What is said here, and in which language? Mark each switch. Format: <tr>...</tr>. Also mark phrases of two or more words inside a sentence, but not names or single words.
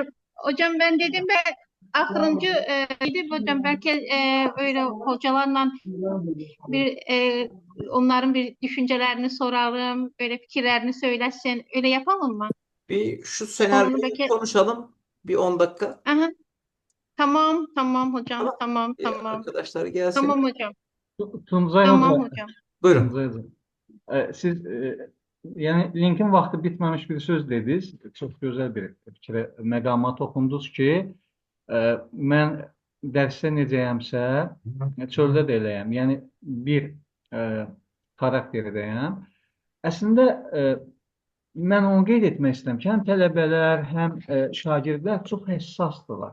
<tr>hocam ben dedim ben akırıncı gidip hocam belki öyle hocalarla bir onların bir düşüncelerini soralım, böyle fikirlerini söylesin. Öyle yapalım mı? Bir şu Konunu senaryoyu belki konuşalım. Bir 10 dakika. aha, tamam tamam hocam. Tamam. Tamam tamam. Arkadaşlar gelsin. Tamam hocam. Tuncay Tamam Hoca, hocam. Buyurun.</tr> <az>Tuncay Hoca, siz yani linkin vaxtı bitməmiş bir söz dediniz. Çox gözəl bir fikrə, məqama toxundunuz ki, mən dərsdə necəyəmsə, çöldə də eləyəm. Yəni bir e, xarakterdəyəm. Əslində mən onu qeyd etmək istəyirəm ki, həm tələbələr, həm şagirdlər çox həssasdırlar.</az>